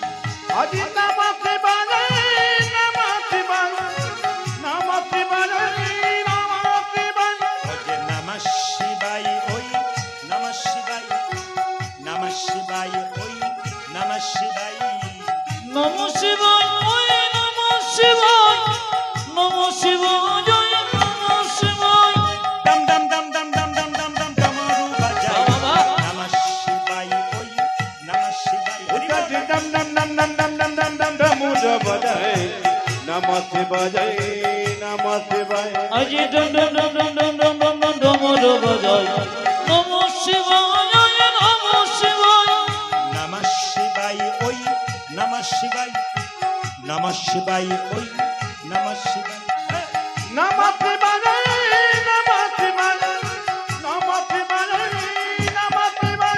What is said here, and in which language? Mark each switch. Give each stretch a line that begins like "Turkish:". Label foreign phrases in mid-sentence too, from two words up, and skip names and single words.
Sanskrit: আজি নমঃ শিবায় নমঃ শিবায় নমঃ শিবায় নমঃ শিবায়। ওকে নমঃ শিবায় ওই নমঃ শিবায়, নমঃ শিবায় ওই নমঃ শিবায়। নম শিবায় নম শিবায় নম শিবায় নম শিবায়।
Bangla: দম দম দম দম দম দম দম দম ডমরু বাজায়। বাবা।
Sanskrit: নমঃ শিবায় ওই নমঃ শিবায়।
Bangla: হরি বল। আজি ডম ডম ডম ডম ডম ডম ডম ডম ডমুর বাজায়
Sanskrit: নমঃ শিবায় নমঃ শিবায়।
Bangla: আজি ডম ডম ডম ডম ডম ডম ডম ডম ডমর বাজায়
Sanskrit: নম শিবায় নম শিবায়। নমঃ শিবায় ওই নমঃ শিবায়, নমঃ শিবায় ওই নমঃ শিবায়। নমঃ শিবায় নমঃ শিবায় নমঃ শিবায় নমঃ শিবায়।